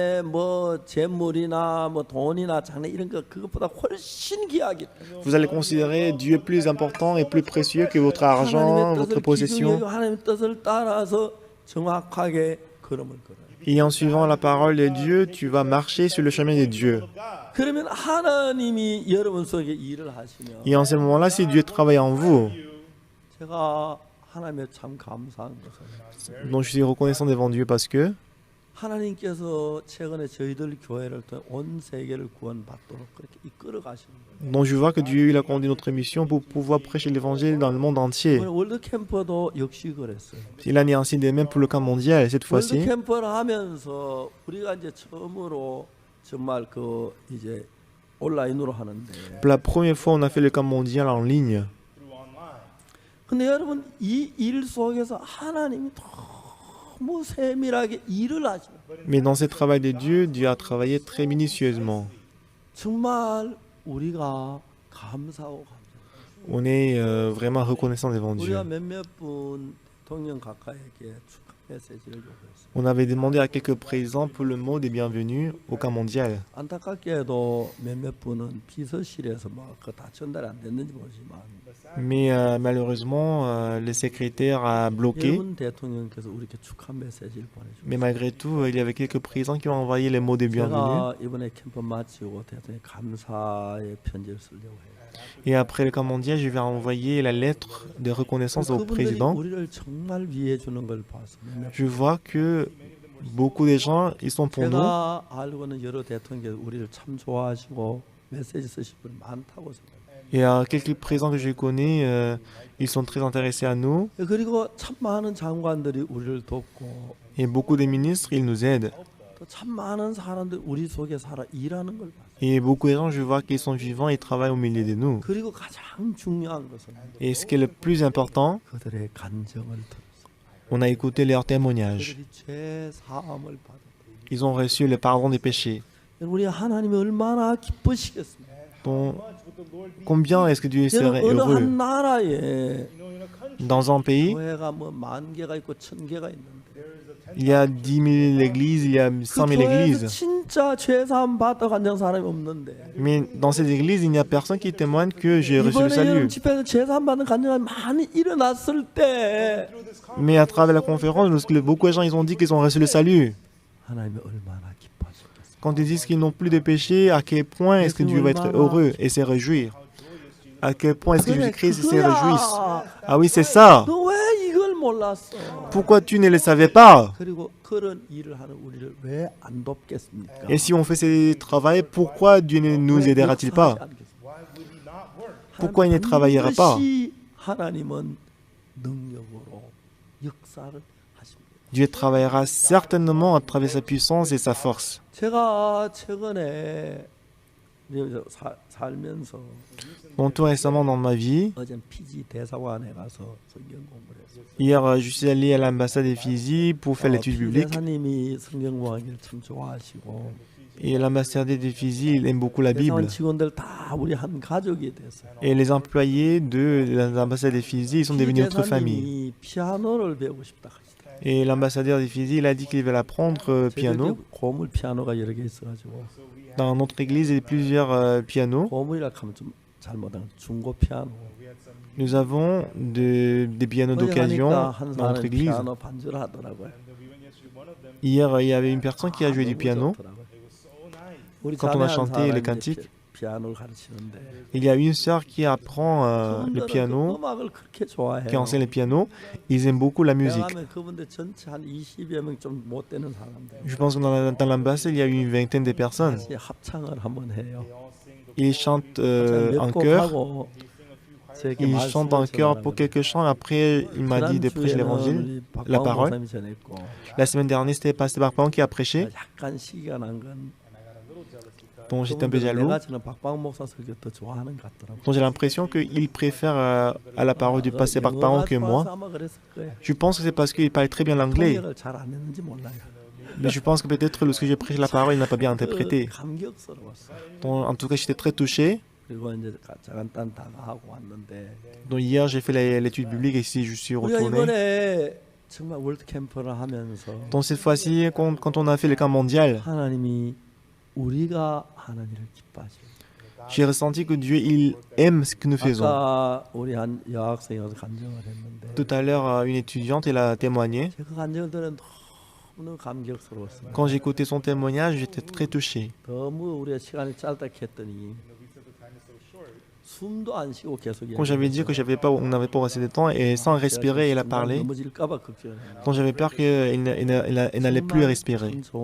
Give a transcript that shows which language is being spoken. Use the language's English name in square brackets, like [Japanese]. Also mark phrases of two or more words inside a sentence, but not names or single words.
[French] Vous allez considérer Dieu plus important et plus précieux que votre argent, votre possession. Et en suivant la parole de Dieu, tu vas marcher sur le chemin de Dieu. [Korean] 그러면 하나님이 여러분 속에 일을 하시면 [French] Et en ce moment-là, si Dieu travaille en vous, [Korean] 제가 하나님에 참 감사한 것은 [French] donc je suis reconnaissant devant Dieu parce que [Korean] 하나님께서 최근에 저희들 교회를 통해 온 세계를 구원받도록 그렇게 이끌어 가시는 거예요. [French] donc je vois que Dieu il a conduit notre mission pour pouvoir prêcher l'évangile dans le monde entier. [Korean] 월드 캠프도 역시 그랬어요. [French] Il en est ainsi de même pour le camp mondial cette [Korean] 월드 [French] fois-ci. [Korean] 캠프를 하면서 우리가 이제 처음으로 정말 그 이제 온라인으로 하는데. [French] Pour la première fois, on a fait le camp mondial en ligne. [Korean] 근데 여러분 이 일 속에서 하나님이 너무 세밀하게 일을 하시는. [French] Mais dans ce travail de Dieu, Dieu a travaillé très minutieusement. [Korean] 정말 우리가 감사하고 감사. [French] On est vraiment reconnaissant devant Dieu. [Korean] 우리가 몇몇 분 대통령 가까이에게 축하 메시지를 요구했어요. [French] On avait demandé à quelques présents pour le mot des bienvenus au camp mondial. [Korean] 안타깝게도 몇몇 분은 비서실에서 다 전달이 안 됐는지 모르지만. [French] Mais malheureusement, le secrétaire a bloqué. [Korean] 여러분 대통령께서 우리에게 축하 메시지를 보내주셨어요. [French] Mais malgré tout, il y avait quelques présents qui ont envoyé les mots des bienvenus. [Korean] 제가 이번에 캠프 마치고 대통령 감사의 편지를 쓰려고 해요. [French] Et après le camp mondial, je vais envoyer la lettre de reconnaissance au président. [Korean] 우리를 정말 위해 주는 걸 봐서. [French] Je vois que beaucoup de gens, ils sont pour nous. [Korean] 제가 알고는 여러 대통령께서 우리를 참 좋아하시고 메시지 쓰실 분이 많다고 생각해요. [French] Et quelques présents que je connais, ils sont très intéressés à nous. [Korean] 그리고 참 많은 장관들이 우리를 돕고. [French] Et beaucoup de ministres, ils nous aident. [Korean] 또 참 많은 사람들 우리 속에 살아 일하는 걸 봐요. [French] Et beaucoup de gens, je vois qu'ils sont vivants et travaillent au milieu de nous. [Korean] 그리고 가장 중요한 것은 [French] Et ce qui est le plus important, [Korean] 그들의 간증을 들었어요. [French] on a écouté leurs témoignages. [Korean] 그들이 죄 사함을 받았다. [French] Ils ont reçu le pardon des péchés. [Korean] 우리 하나님이 얼마나 기쁘시겠습니까? [French] Donc, combien est-ce que Dieu serait [Korean] 어느 [French] heureux? [Korean] 한 나라에 [French] Dans un pays, [Korean] 교회가 뭐 10,000개가 있고 1,000개가 있는데 [French] il y a 10 000 églises, il y a 100 000 [Korean] 교회에서 [French] églises. [Korean] 진짜 죄 사함 받아 간증 사람이 없는데 [French] Mais dans ces églises, il n'y a personne qui témoigne que j'ai reçu le [Korean] 이번에 [French] salut. [Korean] 여름 집회에서 죄 사함 받는 간증이 많이 일어났을 때 [French] Mais à travers la conférence, lorsque beaucoup de gens ils ont dit qu'ils ont reçu le salut, [Korean] 하나님이 얼마나 기뻐하셨겠어요. [French] quand ils disent qu'ils n'ont plus de péché, à quel point est-ce que Dieu va être heureux et se réjouir? À quel point est-ce que Jésus-Christ se réjouisse? Ah oui, c'est ça. [Korean] 너 왜 이걸 몰랐어? [French] Pourquoi tu ne le savais pas? [Korean] 그리고 그런 일을 하는 우리를 왜 안 돕겠습니까? [French] Et si on fait ce travail, pourquoi Dieu ne nous aidera-t-il pas? Pourquoi il ne travaillera pas? [Korean] 하나님은 능력으로 역사를 하십니다. [French] Dieu travaillera certainement à travers sa puissance et sa force. [Korean] 제가 최근에 살면서 [French] Bon, tout récemment dans ma vie, [Korean] 어제 피지 대사관에 가서 성경 공부를 했어요. [French] hier je suis allé à l'ambassade des Fidji pour faire l'étude biblique. [Korean] 대사님이 성경 공부하기를 참 좋아하시고 [French] Et l'ambassadeur des Fidji, il aime beaucoup la Bible. [Korean] 대사관 직원들 다 우리 한 가족이 됐어요. [French] Et les employés de l'ambassade des Fidji, ils sont devenus notre famille. [Korean] 대사님이 피아노를 배우고 싶다 하시더라고요. [French] Et l'ambassadeur des Fidji, il a dit qu'il veut apprendre piano. [Korean] 고물 피아노가 여러 개 있어가지고 [French] Dans notre église, il y a plusieurs pianos. [Korean] 고물이라 하면 좀 잘못하면 중고 피아노. [French] Nous avons des pianos d'occasion dans notre église. [Korean] 피아노 반주를 하더라고요. [French] Hier, il y avait une personne qui a joué du piano. Quand on a chanté les cantiques, [Korean] 피아노를 가르치는데 [French] il y a une sœur qui apprend le piano, [Korean] 음악을 그렇게 [French] qui [Korean] 좋아해요. [French] enseigne le piano. Ils aiment beaucoup la musique. [Korean] 내가 하면 그분들 전체 한 20여 명 좀 못 되는 사람들 [French] Je pense que dans l'ambassade, il y a eu une vingtaine de personnes. [Korean] 같이 합창을 한번 해요. [French] Ils chantent [Korean] 몇 [French] en [Korean] 곡 [French] chœur. [Korean] 하고 제게 [French] Il chante en chœur pour quelques chants. Après, il m'a dit de prêcher l'évangile, la parole. La semaine dernière, c'était Pasteur Bakpang qui a prêché. [Korean] 약간 시기가 난 건 [French] Donc j'étais un peu jaloux. [Korean] 내가 저는 박방 목사 설교 더 좋아하는 것 같더라고. [French] Donc j'ai l'impression qu'il préfère à la parole du Pasteur Bakpang que moi. [Korean] 아마 그랬을 거예요. [French] Je pense que c'est parce qu'il parle très bien l'anglais. [Korean] 통역을 잘 안 했는지 몰라요. [French] Mais je pense que peut-être lorsque j'ai prêché la parole, il n'a pas bien interprété. [Korean] 감격스러웠어. [French] Donc, en tout cas, j'étais très touché. [Korean] 그리고 이제 잠깐 다가하고 왔는데 [French] Donc hier, j'ai fait l'étude biblique et ici, je suis [Korean] 우리가 [French] retourné. [Korean] 이번에 정말 월드 캠프를 하면서 [French] Donc cette fois-ci, quand on a fait le camp mondial, [Korean] 하나님이 우리가 하는 일을 기뻐하시고 [French] j'ai ressenti que Dieu, il aime ce que nous faisons. [Korean] 아까 우리 한 여학생이 와서 간증을 했는데 [French] Tout à l'heure, une étudiante, elle a témoigné. [Korean] 그 간증을 들은 [French] Quand j'écoutais son témoignage, j'étais très touché. Quand j'avais dit que on n'avait pas assez de temps, et sans respirer, il a parlé. Quand j'avais peur qu'il n'allait plus respirer.